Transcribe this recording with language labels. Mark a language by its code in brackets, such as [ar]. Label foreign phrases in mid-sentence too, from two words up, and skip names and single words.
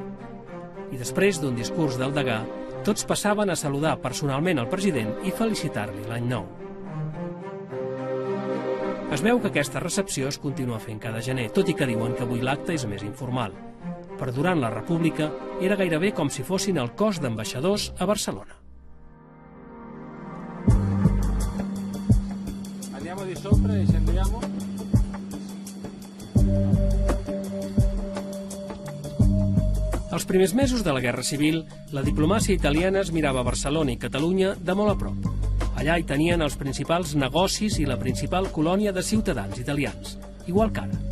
[ca] I després d'un discurs del degà, tots passaven a saludar personalment el president i felicitar-li l'any nou. Es veu que aquesta recepció es continua fent cada gener, tot i que diuen que avui l'acte és més informal. Però durant la República era gairebé com si fossin el cos d'ambaixadors a Barcelona. [it] Andiamo di sopra e scendiamo. [ca] Els primers mesos de la Guerra Civil, la diplomàcia italiana es mirava Barcelona i Catalunya de molt a prop. Allà hi tenien els principals negocis i la principal colònia de ciutadans italians, igual que ara.